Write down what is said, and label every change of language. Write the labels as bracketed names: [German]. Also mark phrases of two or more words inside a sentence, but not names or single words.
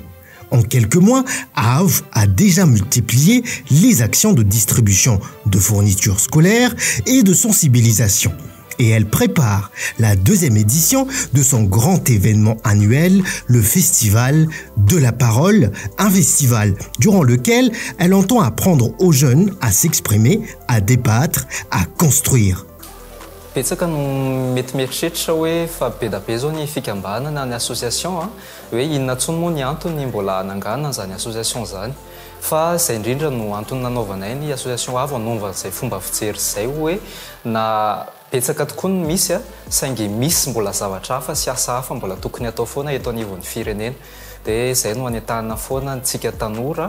[French] En quelques mois, Ave a déjà multiplié les actions de distribution de fournitures scolaires et de sensibilisation. Et elle prépare la 2e édition de son grand événement annuel, le Festival de la Parole, un festival durant lequel elle entend apprendre aux jeunes à s'exprimer, à débattre, à construire. [Malagasy] Betsaka no mety mieritreritra hoe fa be da be zao ny fikambanana ny association hoe inona ntsony moa ny antony mbola nanganana zany association zany fa izay indrindra no antony nanaovanay ny association avo hanova izay fomba fijery izay hoe na betsaka tokoa no misy saingy misy mbola zavatra hafa sy asa hafa mbola tokony atao foana eto anivon'ny firenena dia izay no anetahana foana ntsika tanora